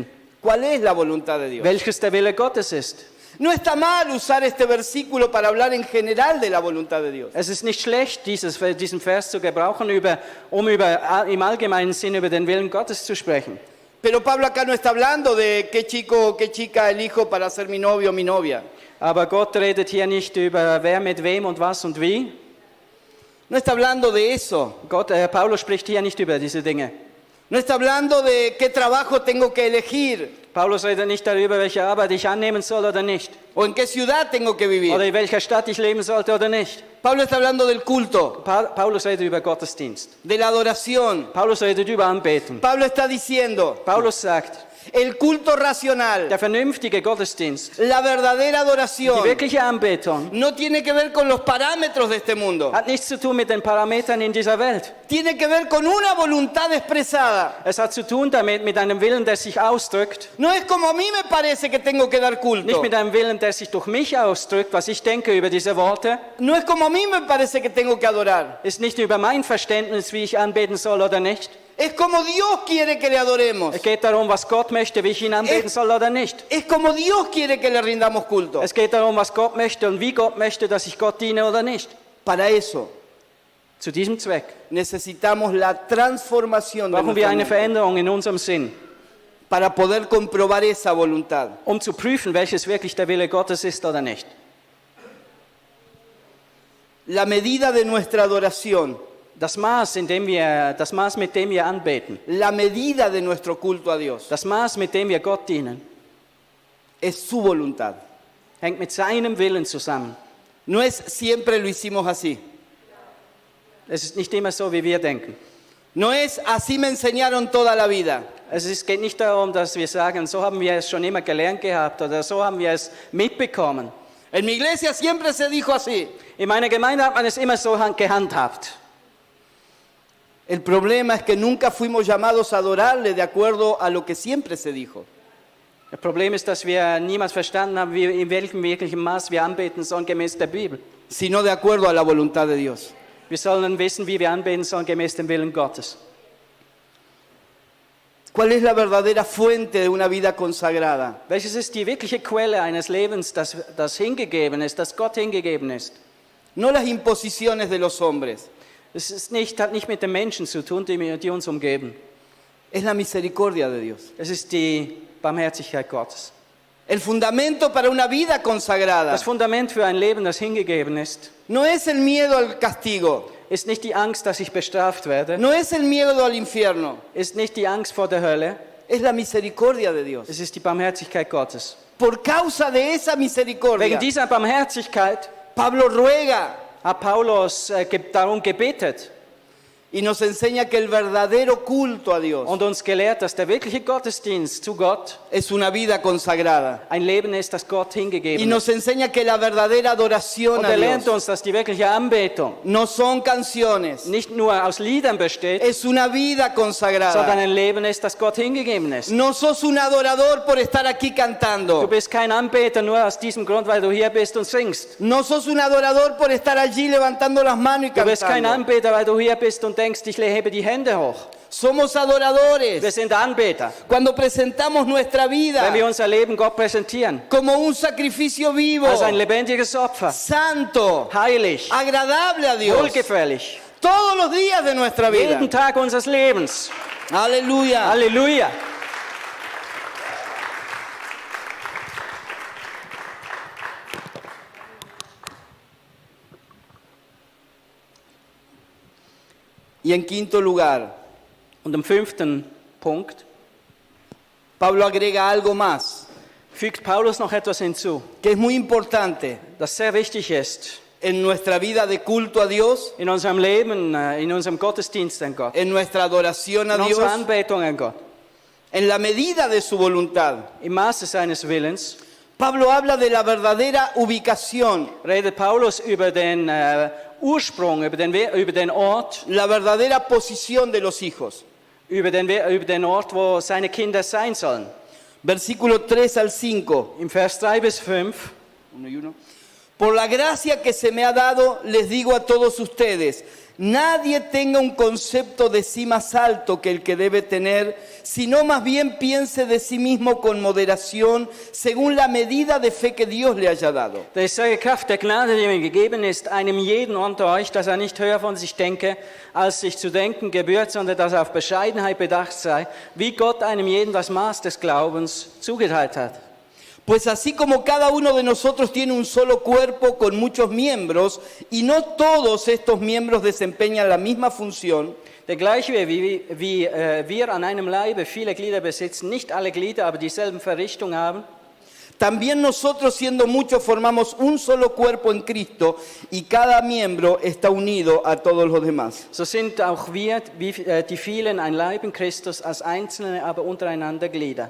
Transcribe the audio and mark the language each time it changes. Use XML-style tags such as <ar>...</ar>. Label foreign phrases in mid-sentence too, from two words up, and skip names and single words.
<es>cuál es la voluntad de Dios.</es> <de>welches der Wille Gottes ist.</de> <es>No está mal usar este versículo para hablar en general de la voluntad de Dios.</es> <de>Es ist nicht schlecht, diesen Vers zu gebrauchen, um im allgemeinen Sinn über den Willen Gottes zu sprechen.</de> <es>Pero Pablo acá no está hablando de qué chico o qué chica elijo para ser mi novio o mi novia.</es> <de>Aber Gott redet hier nicht über wer mit wem und was und wie.</de> <es>No está hablando de eso.</es> <de>Paulus spricht hier nicht über diese Dinge.</de> <es>No está hablando de qué trabajo tengo que elegir.</es> <de>Paulus redet nicht darüber, welche Arbeit ich annehmen soll oder nicht.</de> <es>o en qué ciudad tengo que vivir.</es> <de>Oder in welcher Stadt ich leben sollte oder nicht.</de> <es>Pablo está hablando del culto,</es> <de>Paulus redet über Gottesdienst.</de> <es>de la adoración.</es> <de>Paulus redet über Anbetung.</de> <es>Pablo está diciendo,</es> <de>Paulus sagt,</de> <es>el culto racional,</es> <de>der vernünftige Gottesdienst,</de> <es>la verdadera</es> <de>die</de> <es>adoración,</es> <de>wirkliche Anbetung,</de> <es>no tiene que ver con los parámetros de este mundo.</es> <de>hat nichts zu tun mit den Parametern in dieser Welt.</de> <es>Tiene que ver con una voluntad expresada.</es> <de>Es hat zu tun damit mit einem Willen, der sich ausdrückt.</de> <es>No es como a mí me parece que tengo que dar culto.</es> <de>Nicht mit einem Willen, der sich durch mich ausdrückt, was ich denke über diese Worte.</de> <es>No es como a mí me parece que tengo que adorar.</es> <de>Ist nicht über mein Verständnis, wie ich anbeten soll oder nicht.</de> <es>Es como Dios quiere que le adoremos.</es> <de>Es geht darum, was Gott möchte, wie ich ihn anbeten soll oder nicht.</de> <es>Es como Dios quiere que le rindamos culto.</es> <de>Es geht darum, was Gott möchte und wie Gott möchte, dass ich Gott diene oder nicht.</de> <es>Para eso</es> <de>Zu diesem Zweck</de> <es>necesitamos la transformación de</es> <de>brauchen wir</de> <es>nuestra</es> <de>eine</de> <es>mente</es> <de>Veränderung in unserem Sinn,</de> <es>para poder comprobar esa voluntad.</es> <de>um zu prüfen, welches wirklich der Wille Gottes ist oder nicht.</de> <es>La medida de nuestra adoración,</es> <de>Das Maß, mit dem wir anbeten,</de> <es>la medida de nuestro culto a Dios,</es> <de>das Maß, mit dem wir Gott dienen,</de> <es>es su voluntad.</es> <de>hängt mit seinem Willen zusammen.</de> <es>No es siempre lo hicimos así.</es> <de>Es ist nicht immer so, wie wir denken.</de> <es>No es así me enseñaron toda la vida.</es> <de>Geht nicht darum, dass wir sagen, so haben wir es schon immer gelernt gehabt oder so haben wir es mitbekommen.</de> <es>En mi iglesia siempre se dijo así.</es> <de>In meiner Gemeinde hat man es immer so gehandhabt.</de> <es>El problema es que nunca fuimos llamados a adorarle de acuerdo a lo que siempre se dijo.</es> <de>Das Problem ist, dass wir niemals verstanden haben, in welchem wirklichen Maß wir anbeten sollen, gemäß der Bibel.</de> <es>Sino de acuerdo a la voluntad de Dios.</es> <de>Wir sollen wissen, wie wir anbeten sollen, gemäß dem Willen Gottes.</de> <es>¿Cuál es la verdadera fuente de una vida consagrada?</es> <de>Welches ist die wirkliche Quelle eines Lebens, das hingegeben ist, das Gott hingegeben ist?</de> <es>No las imposiciones de los hombres.</es> <de>Es hat nicht mit den Menschen zu tun, die uns umgeben.</de> <es>Es la misericordia de Dios.</es> <de>Es ist die Barmherzigkeit Gottes.</de> <es>El fundamento para una vida consagrada</es> <de>Das Fundament für ein Leben, das hingegeben ist,</de> <es>no es el miedo al castigo,</es> <de>ist nicht die Angst, dass ich bestraft werde,</de> <es>no es el miedo al infierno,</es> <de>ist nicht die Angst vor der Hölle,</de> <es>es la misericordia de Dios.</es> <de>es ist die Barmherzigkeit Gottes.</de> <es>Por causa de esa misericordia,</es> <de>Wegen dieser Barmherzigkeit</de> <es>Pablo ruega</es> <de>hat Paulus darum gebetet</de> <es>y nos enseña que el verdadero culto a Dios</es> <de>und uns gelehrt, dass der wirkliche Gottesdienst zu Gott</de> <es>es una vida consagrada.</es> <de>ein Leben ist, das Gott</de> <es>Y</es> <de>hingegeben</de> <es>nos</es> <de>ist.</de> <es>enseña que la verdadera adoración</es> <de>Und</de> <es>a</es> <de>lernt</de> <es>Dios</es> <de>uns, dass die wirkliche Anbetung</de> <es>no son canciones,</es> <de>nicht nur aus Liedern besteht,</de> <es>es una vida</es> <de>sondern</de> <es>consagrada.</es> <de>ein Leben ist, das Gott hingegeben ist.</de> <es>No sos un adorador por estar aquí</es> <de>Du</de> <es>cantando.</es> <de>bist kein Anbeter nur aus diesem Grund, weil du hier bist und singst.</de> <es>No sos un adorador por estar allí levantando las manos y</es> <de>Du bist kein</de> <es>cantando.</es> <de>Anbeter, weil du hier bist und denkst, ich hebe die Hände hoch.</de> <es>Somos</es> <de>Wir</de> <es>adoradores</es> <de>sind Anbeter.</de> <es>cuando presentamos nuestra vida</es> <de>Wenn wir unser Leben Gott präsentieren,</de> <es>como un sacrificio vivo,</es> <de>als ein lebendiges Opfer,</de> <es>santo,</es> <de>heilig,</de> <es>agradable a Dios,</es> <de>wohlgefällig,</de> <es>todos los días de nuestra vida.</es> <de>jeden Tag unseres Lebens.</de> <es>Aleluya.</es> <de>Halleluja.</de> <es>Y en quinto lugar,</es> <de>Und im 5. Punkt</de> <es>Pablo agrega algo más,</es> <de>fügt Paulus noch etwas hinzu,</de> <es>que es muy importante</es> <de>das sehr wichtig ist</de> <es>en nuestra vida de culto a Dios,</es> <de>in unserem Leben, in unserem Gottesdienst an Gott,</de> <es>en nuestra adoración a</es> <de>in unserer</de> <es>Dios,</es> <de>Anbetung an Gott,</de> <es>en la medida de su voluntad.</es> <de>im Maße seines Willens.</de> <es>Pablo habla de la verdadera ubicación,</es> <de>Redet Paulus über den Ursprung, über den Ort,</de> <es>la verdadera posición de los hijos.</es> <de>über den Ort, wo seine Kinder sein sollen.</de> <es>Versículo 3 al 5.</es> <de>Im Vers 3 bis 5.</de> <es>Por la gracia que se me ha dado, les digo a todos ustedes, nadie tenga un concepto de sí más alto que el que debe tener, sino más bien piense de sí mismo con moderación, según la medida de fe que Dios le haya dado.</es> <de>Da ist solche Kraft der Gnade, die mir gegeben ist, einem jeden unter euch, dass er nicht höher von sich denke, als sich zu denken gebührt, sondern dass er auf Bescheidenheit bedacht sei, wie Gott einem jeden das Maß des Glaubens zugeteilt hat.</de> <es>Pues así como cada uno de nosotros tiene un solo cuerpo con muchos miembros, y no todos estos miembros desempeñan la misma función,</es> <de>Denn gleich wie wir an einem Leibe viele Glieder besitzen, nicht alle Glieder aber dieselben Verrichtung haben,</de> <es>también nosotros siendo muchos formamos un solo cuerpo en Cristo y cada miembro está unido a todos los demás.</es> <de>so sind auch wir, wie die vielen, ein Leib in Christus, als Einzelne aber untereinander Glieder.</de>